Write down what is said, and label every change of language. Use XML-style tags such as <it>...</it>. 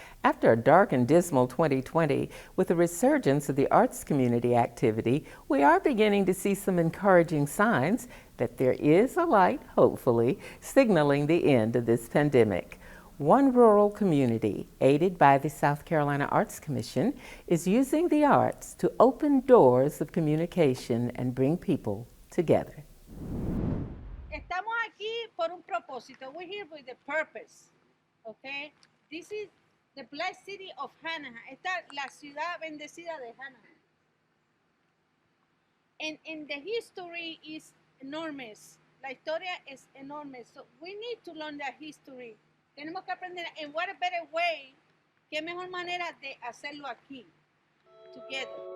<en>After a dark and dismal 2020, with the resurgence of the arts community activity, we are beginning to see some encouraging signs that there is a light, hopefully, signaling the end of this pandemic. One rural community, aided by the South Carolina Arts Commission, is using the arts to open doors of communication and bring people together.</en> <es>Estamos aquí por un propósito.</es> <en>We're here with a purpose. Okay? This is the blessed city of Hanahan.</en> <es>Esta es la ciudad bendecida de Hanahan.</es> <en>And the history is enormous.</en> <es>La historia es enorme.</es> <en>So we need to learn that history.</en> <es>Tenemos que aprender,</es> <en>and what a better way,</en> <es>qué mejor manera de hacerlo aquí,</es> <en>together.</en>